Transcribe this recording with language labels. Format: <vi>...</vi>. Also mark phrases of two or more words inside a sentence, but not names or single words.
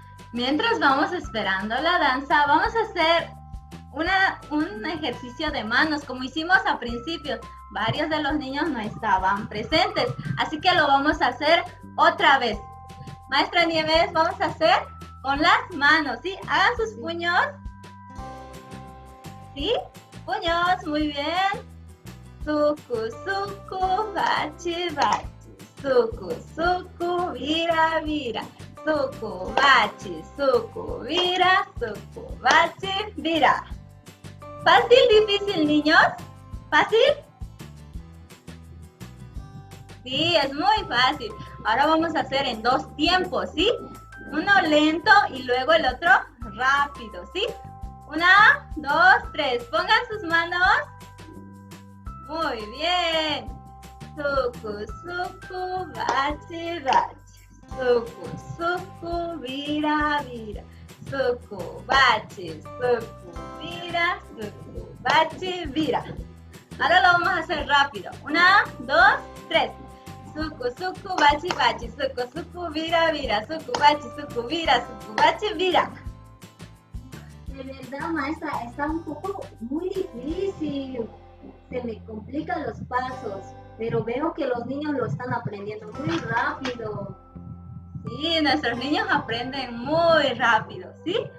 <es>Mientras vamos esperando la danza, vamos a hacer un ejercicio de manos, como hicimos al principio. Varios de los niños no estaban presentes, así que lo vamos a hacer otra vez. Maestra Nieves, vamos a hacer con las manos, ¿sí? Hagan sus puños. ¿Sí? Puños, muy bien. Suku, suku, bachi, bachi. Suku, suku, vira, vira. Suku, bachi, suku, vira. Suku, bachi, vira. ¿Fácil, difícil, niños? ¿Fácil? Sí, es muy fácil. Ahora vamos a hacer en 2 tiempos, ¿sí? Uno lento y luego el otro rápido, ¿sí? 1, 2, 3. Pongan sus manos. Muy bien. Suku, suku, bachi, bachi. Suku, suku, vira, vira. Suku, bachi, suku, vira. Suku, bachi, vira. Ahora lo vamos a hacer rápido. 1, 2, 3. Suku, suku, bachi, bachi. Suku, suku, vira, vira. Suku, bachi, suku, vira. Suku, bachi, vira. De verdad, maestra, está un poco muy difícil. Se me complican los pasos, pero veo que los niños lo están aprendiendo muy rápido. Sí, nuestros niños aprenden muy rápido, ¿sí?</es>